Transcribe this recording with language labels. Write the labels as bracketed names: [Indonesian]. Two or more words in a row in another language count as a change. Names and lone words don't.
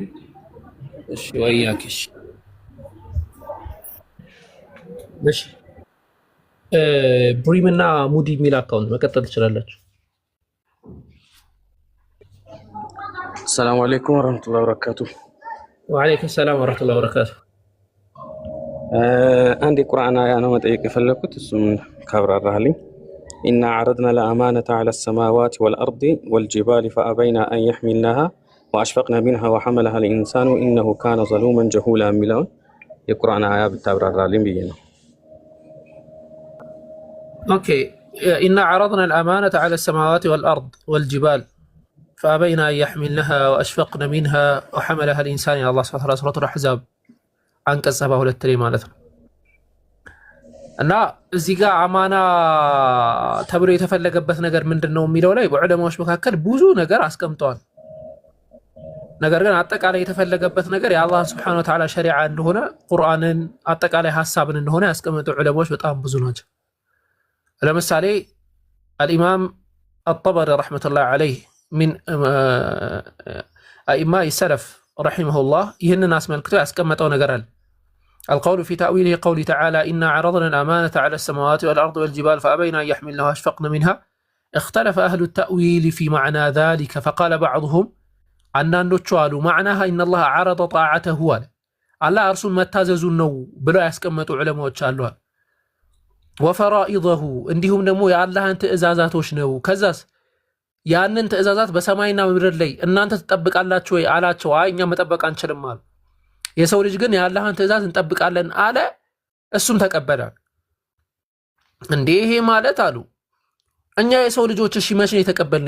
[Amharic] እሺ ወያኪሽ እሺ ብሪምና ሙዲ ሚል አካውንት መቀጠል ትችላላችሁ። [Arabic] السلام عليكم ورحمة الله وبركاته። وعليكم السلام ورحمة الله وبركاته። [Amharic] አንድ ቁርአን አያ ነው መጠየቅ የፈለኩት እሱም ካብራራህልኝ። ኢና [Arabic] عرضنا الأمانة على السماوات والأرض والجبال فأبين أن يحملنها وأشفقنا منها وحملها الإنسان إنه كان ظلوما جهولا [Amharic] የሚለውን የቁርአን አያ ብታብራራልኝ ብዬ ነው። [Arabic] اوكي إنا عرضنا الأمانة على السماوات والأرض والجبال فأبين أن يحملنها وأشفقن منها وحملها الإنسان يا الله سبحانه وتعالى سورة الأحزاب [Amharic] አንቀጽ 72 ላይ ማለት ነው። እና እዚህ ጋር አማና ተብሎ የተፈለገበት ነገር ምንድነው የሚለው ላይ በዑለማዎች መካከል ብዙ ነገር አስቀምጠዋል። ነገር ግን አጠቃላይ የተፈለገበት ነገር የአላህ [Arabic] سبحانه وتعالى [Amharic] ሸሪዓ እንደሆነ ቁርአንን አጠቃላይ ሐሳብን እንደሆነ ያስቀመጡ ዑለማዎች በጣም ብዙ ናቸው። ለምሳሌ [Arabic] الإمام الطبري رحمة الله عليه من أئمة السلف رحمه الله [Amharic] ይህንን አስመልክቶ ያስቀመጠው ነገር አለ። [Arabic] القول في تأويله قوله تعالى إنا عرضنا الأمانة على السماوات والأرض والجبال فأبين أن يحملنها وأشفقن منها اختلف أهل التأويل في معنى ذلك فقال بعضهم [Amharic] አንዳንዶቹ አሉ [Arabic] معناها إن الله عرض طاعته [Amharic] አለ አላህ እርሱን መታዘዙን ነው ብለው ያስቀመጡ ዑለማዎች አሉ። ወፈራኢዘሁ እንዲሁም ደግሞ የአላህን ትእዛዛቶች ነው። ከዛስ ያንን ትእዛዛት በሰማይና ምድር ላይ እናንተ ተጠብቃላችሁ ወይ አላቸው። አይ እኛ መጠበቅ አንችልም አሉ። የሰው ልጅ ግን የአላህን ትእዛዝ እንጠብቃለን አለ። እሱም ተቀበለ። እንዴ ይሄ ማለት አሉ እኛ የሰው ልጆች እሺ መቼ ነው የተቀበልነው?